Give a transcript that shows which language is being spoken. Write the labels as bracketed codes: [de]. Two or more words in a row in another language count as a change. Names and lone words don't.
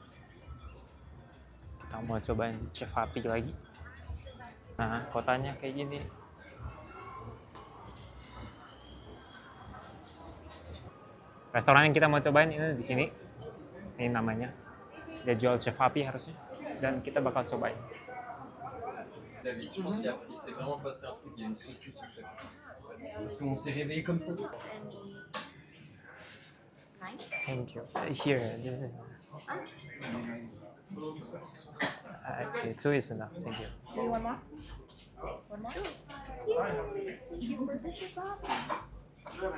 [id] Kita mau cobain Chef Happy lagi. Nah, kotanya kayak gini. Restoran yang kita mau cobain ini di sini. Ini namanya. Dia jual Chef Happy harusnya. Dan kita bakal cobain. [fr] David, je pense qu'il s'est vraiment passé un truc, il y a une structure sous chaque. Parce qu'on s'est réveillé comme ça. [en] Thank you. Here, this is. Okay, 2 is enough. Thank you. Do you want more? One more? You ordered your coffee.